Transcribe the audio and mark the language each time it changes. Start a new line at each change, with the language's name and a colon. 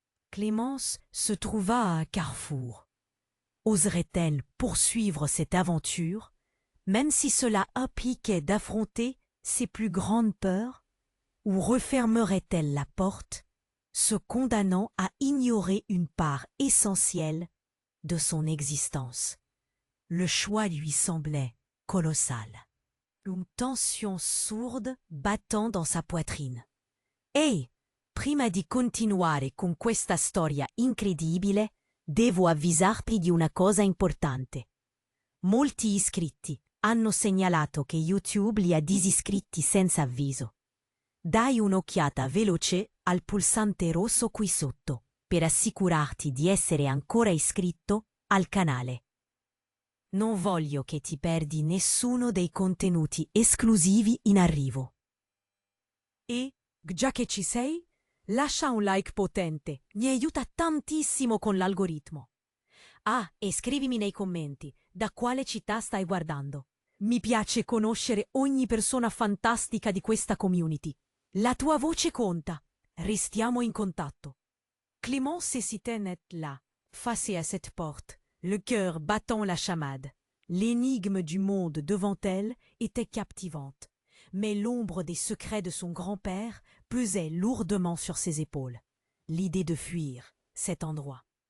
French: Clémence se trouva à un carrefour. Oserait-elle poursuivre cette aventure, même si cela impliquait d'affronter ses plus grandes peurs, ou refermerait-elle la porte, se condamnant à ignorer une part essentielle de son existence? Le choix lui semblait colossal. Une tension sourde battant dans sa poitrine.
Italian: « Ehi, prima di continuare con questa storia incredibile, devo avvisarti di una cosa importante. Molti iscritti hanno segnalato che YouTube li ha disiscritti senza avviso. Dai un'occhiata veloce al pulsante rosso qui sotto per assicurarti di essere ancora iscritto al canale. Non voglio che ti perdi nessuno dei contenuti esclusivi in arrivo. E, già che ci sei, lascia un like potente, mi aiuta tantissimo con l'algoritmo. Ah, e scrivimi nei commenti da quale città stai guardando. Mi piace conoscere ogni persona fantastica di questa community. La tua voce conta. Restiamo in contatto.
French: Clémence s'hésitait net là, face à cette porte, le cœur battant la chamade. L'énigme du monde devant elle était captivante, mais l'ombre des secrets de son grand-père pesait lourdement sur ses épaules. L'idée de fuir cet endroit,